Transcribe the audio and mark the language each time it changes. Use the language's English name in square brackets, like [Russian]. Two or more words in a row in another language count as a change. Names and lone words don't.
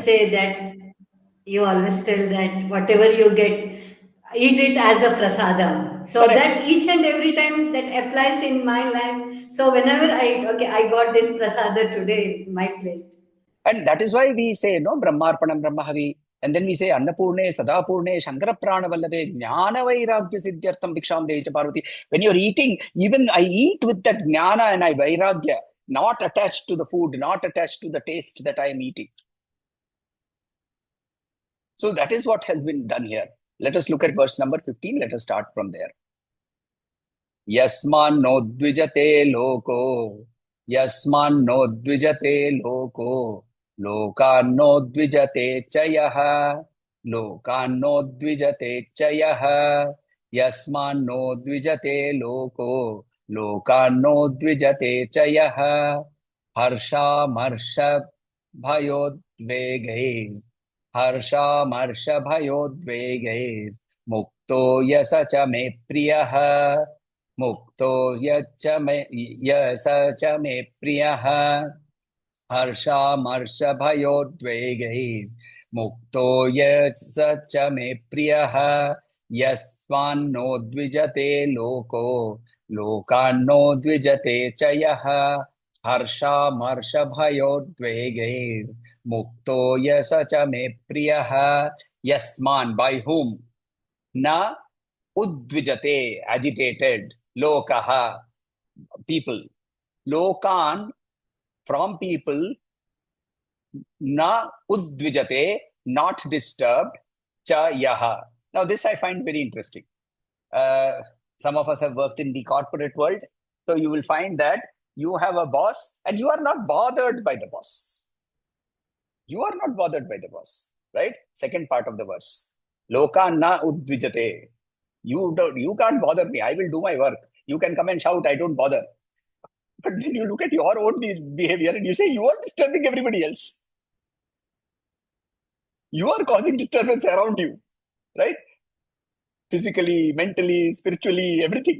[English] You always tell that whatever you get, eat it as a prasadam. So Correct. That each and every time that applies in my life. So whenever I got this prasada today in my plate. And that is why we say, [Sanskrit] Brahmarpanam Brahmahavi. [English] And then we say, [Sanskrit] Annapurne, Sadapurne, Shankara Pranavallave, Jnana Vairagya Siddhyartham Bhiksham Dehicha Parvati. [English] When you're eating, even I eat with that Jnana and I Vairagya, not attached to the food, not attached to the taste that I am eating. So that is what has been done here. Let us look at verse number 15. Let us start from there. [Sanskrit] Yasmanno dvijate loko, yasmanno dvijate loko, lokanno dvijate chayaha, lokanno dvijate chayaha, yasmanno dvijate loko, lokanno dvijate chayaha, harsha marsha bhayodveghe, harsha marsha bhayodveghe, mukto yasa cha me priyaha, mukto yacha me priyaha, harsha marsha bhayodveghe, mukto yacha me priyaha, yasvanno dvijate loko, lokanno dvijate chayaha, harsha marsha bhayodveghe, mukto yacha me priyaha, yasman, [English] by whom, [Sanskrit] na udvijate, agitated, lokaha, [English] people, lokan, from people, [Sanskrit] na udvijate, [English] not disturbed, [Sanskrit] cha yaha. [English] Now this I find very interesting. Some of us have worked in the corporate world, so you will find that you have a boss and you are not bothered by the boss. You are not bothered by the boss, right? Second part of the verse. [Sanskrit] Lokan na udvijate. [English] You can't bother me. I will do my work. You can come and shout, I don't bother. But then you look at your own behavior and you say, you are disturbing everybody else. You are causing disturbance around you, right? Physically, mentally, spiritually, everything.